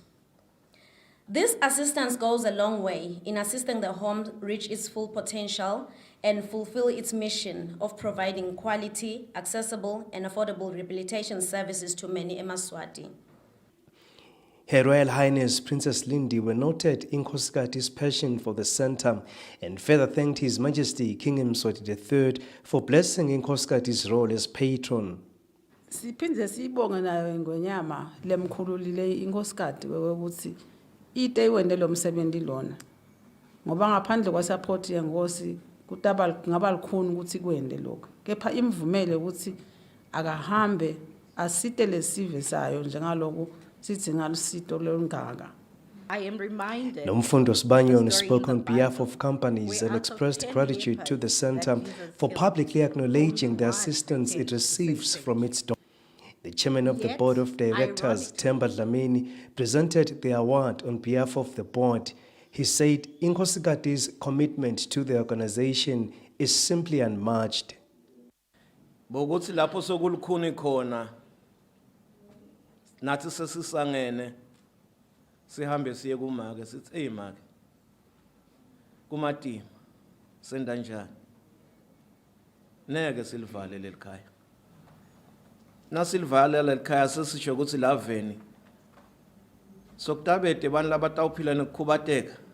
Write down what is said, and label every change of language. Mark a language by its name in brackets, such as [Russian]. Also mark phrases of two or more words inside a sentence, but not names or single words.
[English] This assistance goes a long way in assisting the home reach its full potential and fulfill its mission of providing quality, accessible, and affordable rehabilitation services to many Emaswati. Her Royal Highness Princess Lindy were noted Ngosigati's passion for the center and further thanked His Majesty King Mswati III for blessing Ngosigati's role as patron. [Swati] Siphinze siyibonge nayo ingonyama lemkhululile iNkosikati ukuthi ite wende lo msebenzi lona ngoba ngaphandle kwa support yenkosi kutaba ngaba likhuni ukuthi kwende lokho kepha imvumele ukuthi akahambe asite lesive sayo njengaloko sithi ngalusito longaka. [English] I am reminded. Nomfundo Sbanyon spoke on behalf of companies and expressed gratitude to the center for publicly acknowledging the assistance it receives from its donors. The chairman of the board of directors, Themba Dlamini, presented the award on behalf of the board. He said Ngosigati's commitment to the organization is simply unmatched. [Swati] Bokuthi lapho sokulukhuni khona nathi sesisangene sihambe siye kumake sithi hey make kumatima senda njani neke silivale lelikhaya nasilivale lelikhaya sesisho ukuthi laveni sokutabete abantu labatawuphila nekukhubateka